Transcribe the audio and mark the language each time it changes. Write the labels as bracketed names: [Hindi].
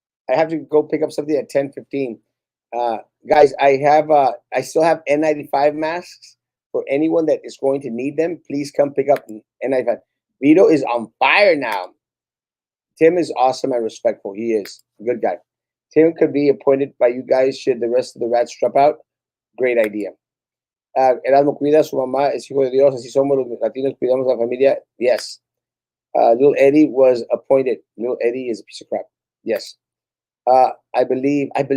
[English] I have to go pick up something at 10:15. Guys, I still have N95 masks for anyone that is going to need them. Please come pick up N95. Vito is on fire now. Tim is awesome and respectful. He is a good guy. Tim could be appointed by you guys should the rest of the rats drop out. Great idea. [Spanish] Erasmo cuida a su mamá, es hijo de Dios, así somos los latinos, cuidamos a la familia. [English] Yes. Little Eddie was appointed. Little Eddie is a piece of crap. Yes. I believe.